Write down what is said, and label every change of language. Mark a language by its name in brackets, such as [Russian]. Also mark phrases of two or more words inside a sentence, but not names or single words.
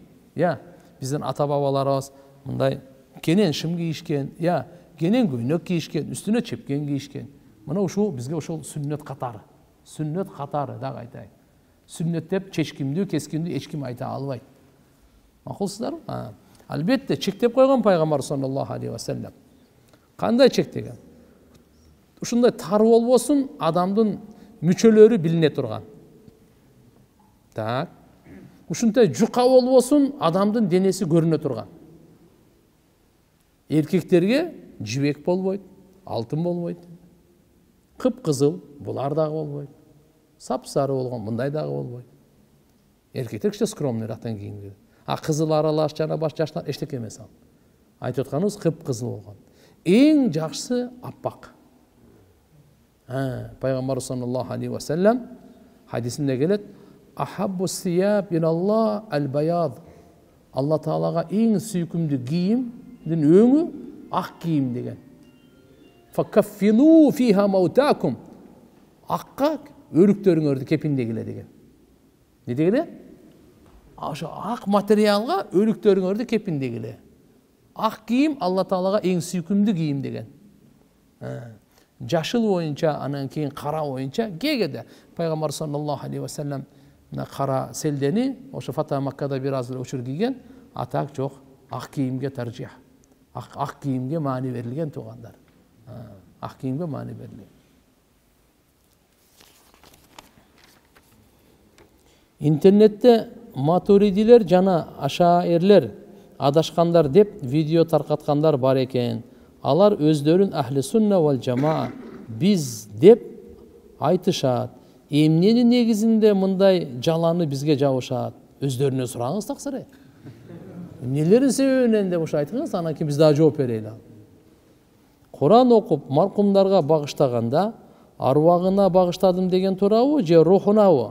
[Kyrgyz] Биздин ата-бабаларыбыз мындай кенен шым кийишкен, кенен көйнөк кийишкен, үстүнө чепкен кийишкен. Мына ушул бизге ошол сүннөт катары. Сүннөт катары дагы айтайын. Сүннөт деп чечкимдүү, кескиндүү эч ким айта албайт. Макулсуздарбы? Албетте чектеп койгон пайгамбар [Arabic] صلى الله عليه وسلم. [Kyrgyz] Кандай чектеген? Ушундай тар болбосун, адамдын мүчөлөрү билине турган. Так. Ушундай жука болбосун, адамдын денеси көрүнө турган. Эркектерге жибек болбойт, алтын болбойт. Кып-кызыл, булар дагы болбойт. Сап-сары болгон, мындай дагы болбойт. Эркектер кичине скромныйраактан кийинген. Кызыл аралаш жана баш жаштар эчтеке эмес ал. Айтып атканыбыз кып-кызыл болгон. эң жакшысы аппак. Пайгамбар [Arabic] صلى الله عليه وسلم [Kyrgyz] хадисинде келет: [Arabic] أحب الثياب إلى الله البياض. [Kyrgyz] Алла Таалага эң сүйкүмдүү кийимдин өңү ак кийим деген. [Arabic] فكفنوا فيها موتاكم. [Kyrgyz] Акка өлүктөрүңөрдү кепиндегиле деген. Не дегеле? Ошо ак материалга өлүктөрүңөрдү кепиндегиле. Ак кийим Алла Таалага эң сүйкүмдүү кийим деген. Жашыл боюнча, анан кийин кара боюнча кегеде пайгамбар [Arabic] صلى الله عليه وسلم [Kyrgyz] кара селдени ошо Фата Маккада бир аз учур кийген, атак жок, ак кийимге таржих. Ак кийимге маани берилген туугандар. Ак кийимге маани берилген. Интернетте матуридилер жана ашаирлер адашкандар деп видео таркаткандар бар экен. Алар өздөрүн [Arabic] أهل السنة والجماعة [Kyrgyz] биз деп айтышат. Эмненин негизинде мындай жаланы бизге жабышат? Өздөрүнө сураңыз таксыр. Эмнелердин себебинен деп ошо айтыңыз, анан кийин биз да жооп берели. Куран окуп маркумдарга багыштаганда арвагына багыштадым деген туурабы же рухунабы?